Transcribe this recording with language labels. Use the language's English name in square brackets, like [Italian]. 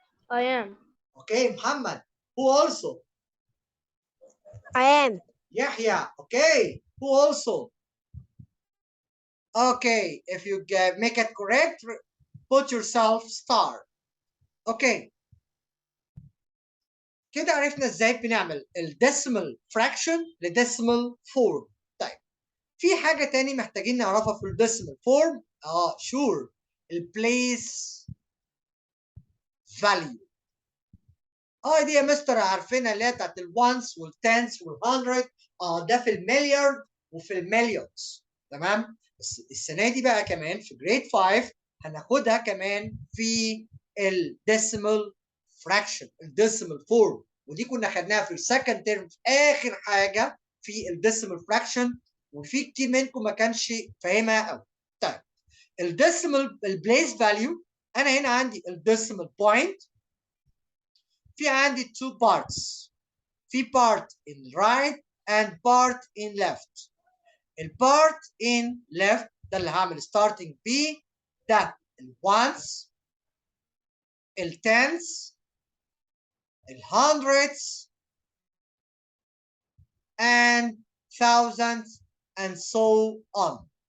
[English] I am. Okay, Muhammad. Who also? I am. Yahya. Okay. Who also? Okay, if you make it correct, put yourself star. Okay. [Arabic] كده عرفنا ازاي بنعمل الديسيمال فراكشن لديسيمال فورم. طيب في حاجة تاني محتاجين نعرفها في الديسيمال فورم. شور. البليس فاليو. دي يا مستر عارفينها اللي هي بتاعت الوانس والتنس والهندرد. ده في المليار وفي المليونز. تمام. بس السنه دي بقى كمان في جريد 5 هناخدها كمان في الديسيمال فراكشن الديسيمال فورم. ودي كنا خدناها في السكند تيرم في اخر حاجه في الديسيمال فراكشن. وفي كتير منكم ما كانش فاهمها قوي. طيب الديسيمال البليس فاليو، انا هنا عندي الديسيمال بوينت. في عندي [English] two parts. في part in right and part in left. [Arabic] البارت [English] in left [Arabic] ده اللي هعمل [English] starting [Arabic] ب ده الوانس التنس الهندردز [English] and thousands and so on.